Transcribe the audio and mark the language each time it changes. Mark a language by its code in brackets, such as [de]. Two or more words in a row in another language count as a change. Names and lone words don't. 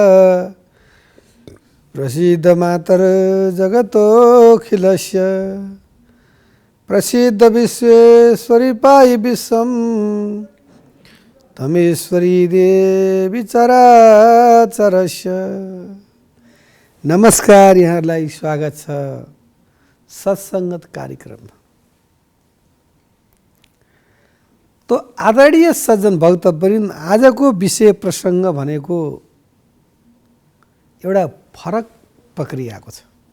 [sa] प्रसीद मातर जगतोऽखिलस्य प्रसीद विश्वेश्वरी पायि विश्वं तमेश्वरी देवी चराचरस्य। [ne] नमस्कार, यहाँलाई स्वागत छ सत्सङ्गत कार्यक्रममा। तो आदरणीय सज्जन भक्तवृन्द, आजको विषय प्रसङ्ग भनेको एउटा फरक प्रक्रियाको छ।